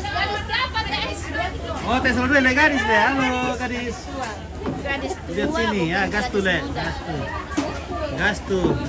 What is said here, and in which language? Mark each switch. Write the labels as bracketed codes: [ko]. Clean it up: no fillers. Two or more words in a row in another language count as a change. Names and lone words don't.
[id] Oh, tes dulu le Gadis deh. Halo Gadis. Lihat sini ya, gas tuh le. Gas tuh. Gas tuh.